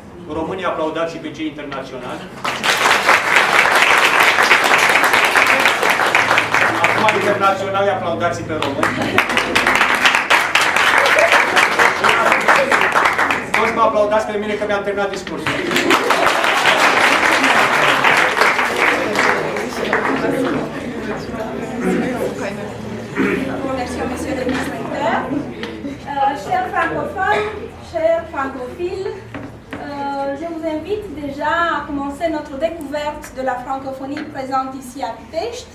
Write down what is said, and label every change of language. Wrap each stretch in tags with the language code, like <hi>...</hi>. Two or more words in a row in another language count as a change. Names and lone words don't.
<ro>Românii aplaudați și pe cei internaționali. Acum internaționali aplaudați pe români. Toți mă aplaudați pe mine că mi-am terminat discursul.</ro> <fr>Monsieur le directeur, chers francophones, chers francophiles, je vous invite déjà à commencer notre découverte de la francophonie présente ici à Pitești.</fr>